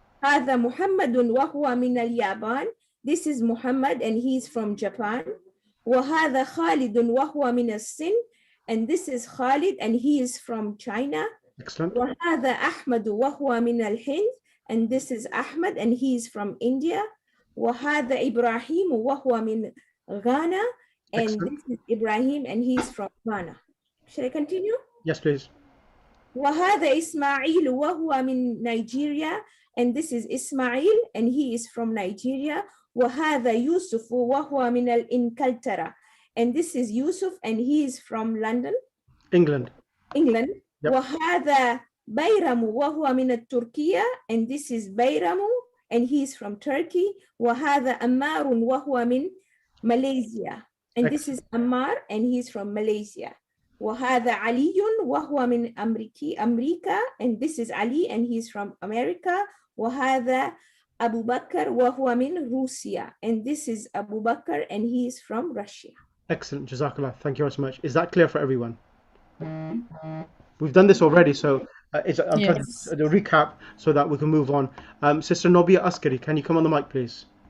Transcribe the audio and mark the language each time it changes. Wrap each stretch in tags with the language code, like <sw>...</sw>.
<ar>هذا محمد وهو من اليابان.</ar> <en>This is Muhammad and he's from Japan.</en> <ar>وهذا خالد وهو من الصين.</ar> <en>And this is Khalid and he is from China. Excellent.</en> <ar>وهذا أحمد وهو من الهند.</ar> <en>And this is Ahmad and he is from India.</en> <ar>وهذا إبراهيم وهو من Ghana.</ar> <en>And Excellent. this is Ibrahim and he is from Ghana. Shall I continue? Yes, please.</en> <ar>وهذا إسماعيل وهو من Nigeria.</ar> <en>And this is Ismail and he is from Nigeria.</en> <ar>وهذا يوسف وهو من الإنكلترا.</ar> <en>And this is Yusuf and he is from London. England. England. Yep.</en> <ar>وهذا بيرم وهو من التركية.</ar> <en>And this is بيرم and he is from Turkey.</en> <ar>وهذا أمار وهو من Malaysia.</ar> <en>And this is Ammar and he is from Malaysia.</en> <ar>وهذا علي وهو من أمريكا.</ar> <en>And this is Ali and he is from America.</en> <ar>وهذا Abu Bakr وهو من روسيا.</ar> <en>And this is Abu Bakr and he is from Russia. Excellent. Jazakallah. Thank you very much. Is that clear for everyone? We've done this already, so I'm trying to do a recap so that we can move on. Sister Nobia Askari, can you come on the mic, please?</en>